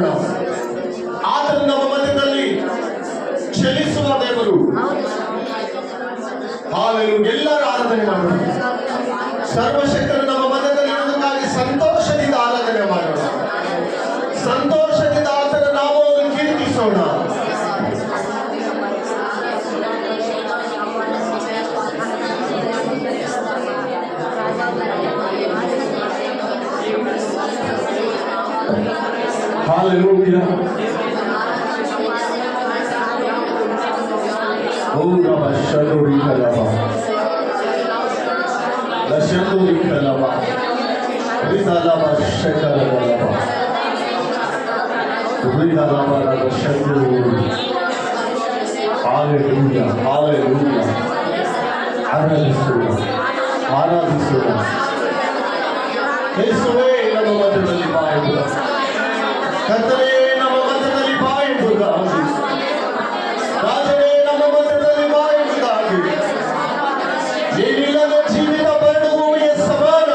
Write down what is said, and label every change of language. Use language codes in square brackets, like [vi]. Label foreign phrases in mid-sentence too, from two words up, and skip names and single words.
[kn] ಆತನು ನಮ್ಮ ಮಧ್ಯದಲ್ಲಿ ಚಲಿಸುವ ದೇವರು. ಎಲ್ಲರೂ ಆರಾಧನೆ ಮಾಡೋಣ. ಸರ್ವಶಕ್ತನು ನಮ್ಮ ಮಧ್ಯದಲ್ಲಿ ಇರುವುದಕ್ಕಾಗಿ ಸಂತೋಷದಿಂದ ಆರಾಧನೆ ಮಾಡೋಣ. ಸಂತೋಷದಿಂದ ಆತನ ನಾಮವನ್ನು ಕೀರ್ತಿಸೋಣ. Hallelujah. Oh, Rabba Shadori Kalaba. La Shadori Kalaba. Rizalaba Shakalaba. Rizalaba Rabba Shadori. Hallelujah. Hallelujah. Aradhisura. Aradhisura. ಯೇಸುವೇ ನಮ್ಮ ಮಧ್ಯದಲ್ಲಿ ಬಾ ಎಂಬುದಾಗಿ, ಕರ್ತನೇ ನಮ್ಮ ಮಧ್ಯದಲ್ಲಿ ಬಾ ಎಂಬುದಾಗಿ, ರಾಜನೇ ನಮ್ಮ ಮಧ್ಯದಲ್ಲಿ ಬಾ ಎಂಬುದಾಗಿ. ನೀನಿಲ್ಲದ ಜೀವಿತ ಬರಡು ಭೂಮಿಗೆ ಸಮಾನ.